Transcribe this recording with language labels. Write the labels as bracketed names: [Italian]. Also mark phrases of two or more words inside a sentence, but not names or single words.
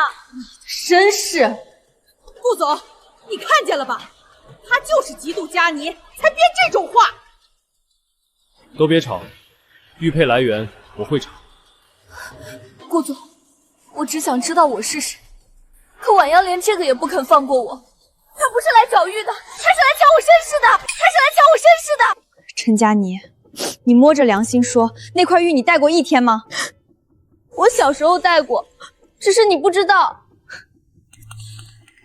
[Chinese] 身世？顧總，你看見了吧？他就是嫉妒佳妮，才編這種話。都別吵，玉佩來源我會查。顧總，我只想知道我是誰，可婉陽連這個也不肯放過我。他不是來找玉的，他是來搶我身世的！陳佳妮，你摸着良心說，那塊玉你戴過一天嗎？我小時候戴過，只是你不知道。